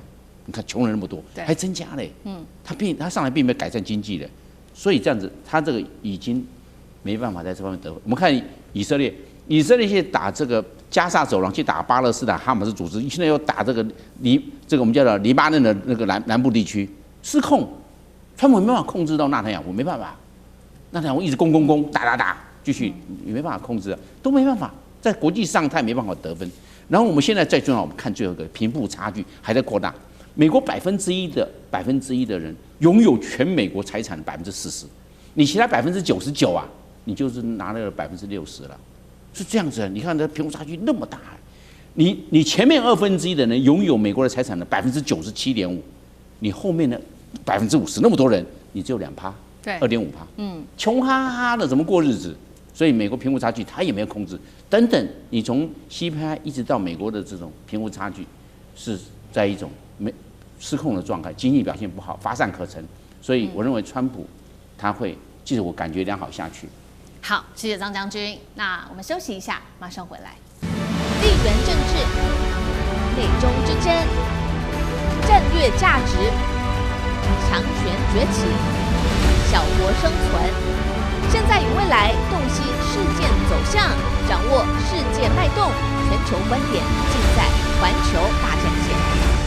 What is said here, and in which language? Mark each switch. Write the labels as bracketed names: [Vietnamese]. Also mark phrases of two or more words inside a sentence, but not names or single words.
[Chinese] 你看窮人那麼多，還增加嘞。他上來並沒有改善經濟的，所以這樣子，他這個已經沒辦法在這方面得分。我們看以色列去打這個加薩走廊，去打巴勒斯坦哈馬斯組織，現在又打這個我們叫做黎巴嫩的那個南部地區，失控，川普沒辦法控制到納坦雅胡，沒辦法，納坦雅胡一直攻打，繼續也沒辦法控制，都沒辦法，在國際上他也沒辦法得分。然後我們現在最重要，我們看最後一個貧富差距還在擴大，美國1%的人擁有全美國財產的40%，你其他99%啊，你就是拿了60%了。是這樣子，你看這貧富差距那麼大，你前面1/2的人擁有美國的財產的97.5%，你後面的50%，那麼多人，你只有2%，對，2.5%，窮哈哈的怎麼過日子？所以美國貧富差距它也沒有控制，等等，你從 CPI 一直到美國的這種貧富差距，是在一種失控的狀態，經濟表現不好，乏善可陳，所以我認為川普他會自我感覺良好下去。好，謝謝張將軍。那我們休息一下，馬上回來。地緣政治、美中之爭、戰略價值、強權崛起、小國生存，現在與未來洞悉事件走向，掌握世界脈動，全球觀點盡在環球大戰線。